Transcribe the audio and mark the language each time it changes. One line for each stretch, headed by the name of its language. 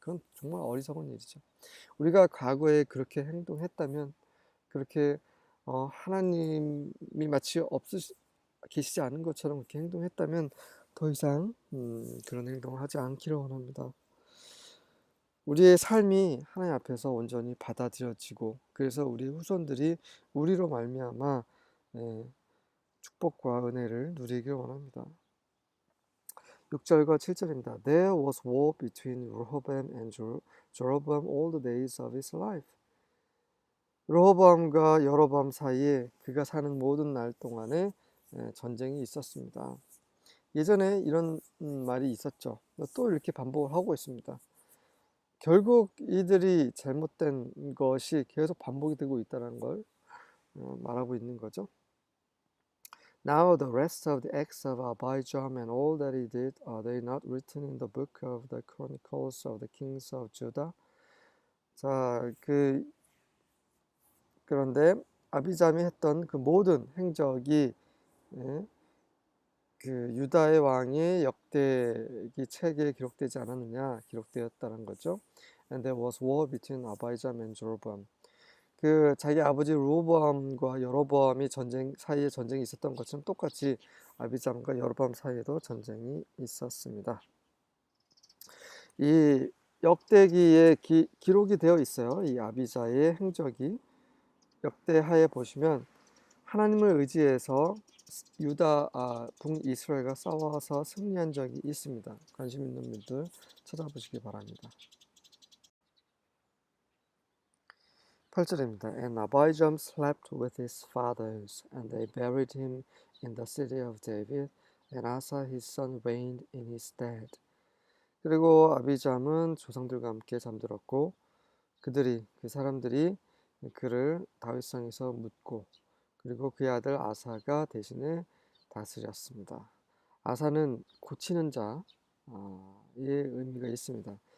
Korean: 그건 정말 어리석은 일이죠. 우리가 과거에 그렇게 행동했다면 그렇게 하나님이 마치 계시지 않은 것처럼 그렇게 행동했다면 더 이상 그런 행동을 하지 않기를 원합니다. 우리의 삶이 하나님 앞에서 온전히 받아들여지고 그래서 우리 후손들이 우리로 말미암아 축복과 은혜를 누리길 원합니다. 6절과 7절입니다.
English: There was war between Rehoboam and Jeroboam all the days of his life.
Korean: 르호보암과 여로보암 사이에 그가 사는 모든 날 동안에 전쟁이 있었습니다. 예전에 이런 말이 있었죠. 또 이렇게 반복을 하고 있습니다. 결국 이들이 잘못된 것이 계속 반복이 되고 있다는 걸 말하고 있는 거죠.
English: Now the rest of the acts of Abijam and all that he did, are they not written in the book of the Chronicles of the Kings of Judah?
Korean: 자, 그런데 아비잠이 했던 그 모든 행적이 그 유다의 왕의 역대기 책에 기록되지 않았느냐 기록되었다는 거죠.
English: And there was war between Abijam and Jeroboam.
Korean: 그 자기 아버지 르호보암과 여로보암이 사이에 전쟁이 있었던 것처럼 똑같이 아비잠과 여로보암 사이에도 전쟁이 있었습니다. 이 역대기에 기록이 되어 있어요. 이 아비자의 행적이 역대하에 보시면 하나님을 의지해서 유다 북이스라엘과 싸워서 승리한 적이 있습니다. 관심 있는 분들 찾아보시기 바랍니다. 8절입니다.
English: And Abijam slept with his fathers, and they buried him in the city of David, and Asa his son reigned in his stead.
Korean: 그리고 아비잠은 조상들과 함께 잠들었고 그 사람들이 그를 다윗성에서 묻고 그리고 그의 아들 아사가 대신에 다스렸습니다. 아사는 고치는 자의 의미가 있습니다.